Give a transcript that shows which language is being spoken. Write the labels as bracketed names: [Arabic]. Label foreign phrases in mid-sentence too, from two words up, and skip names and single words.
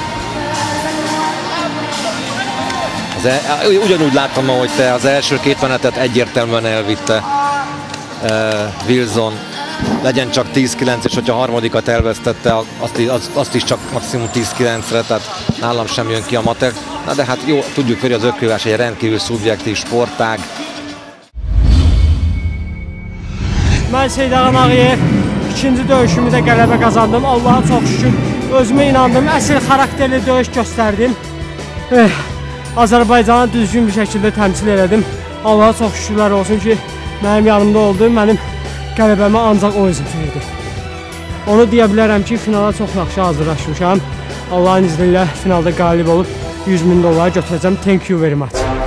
[Hungarian] Ugyanúgy láttam, ahogy te az első 2 menetet egyértelműen elvitte Wilson. legyen csak 10-9, és hogyha a harmadikat elvesztette, azt is csak maximum 10-9-re, tehát nálam sem jön ki a matek. Na de hát jó, tudjuk, hogy az ökölvívás egy rendkívül szubjektív sportág. [Azerbaijani] Mən Seyid Ağayev ikinci döyüşümü də qələbə qazandım. Allah'a çox şükür. Özümə inandım. Əsl xarakterli döyüş göstərdim. Azərbaycanı düzgün bir şəkildə təmsil elədim. Allah'a çox şükürlər olsun ki, mənim yanımda oldu. Mənim qələbəmə ancaq o izin verdi. Onu deyə bilərəm ki, finala çox yaxşı hazırlaşmışam. Allah'ın izni ilə finalda qalib olub $100.000 götürəcəm. [English] Thank you very much.